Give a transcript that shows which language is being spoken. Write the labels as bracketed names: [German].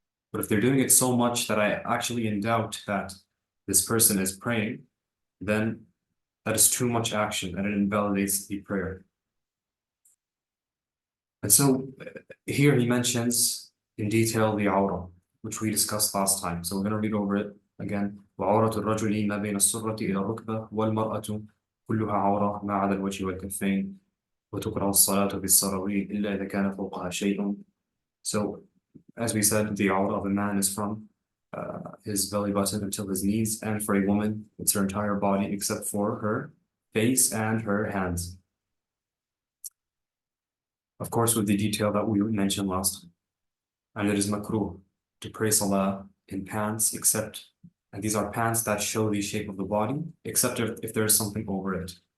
[English] But if they're doing it so much that I actually in doubt that this person is praying, then that is too much action and it invalidates the prayer. And so here he mentions in detail the awra, which we discussed last time. So we're going to read over it again. [Arabic] وعورة الرجل ما بين السرة إلى الركبة والمرأة كلها عورة ما عدا الوجه والكفين وتكره الصلاة بالسراويل إلا إذا كان فوقها شيء. [English] So as we said, the awra of a man is from his belly button until his knees, and for a woman, it's her entire body except for her face and her hands. Of course, with the detail that we mentioned last time. And it is makruh to pray salah in pants, and these are pants that show the shape of the body, except if there is something over it.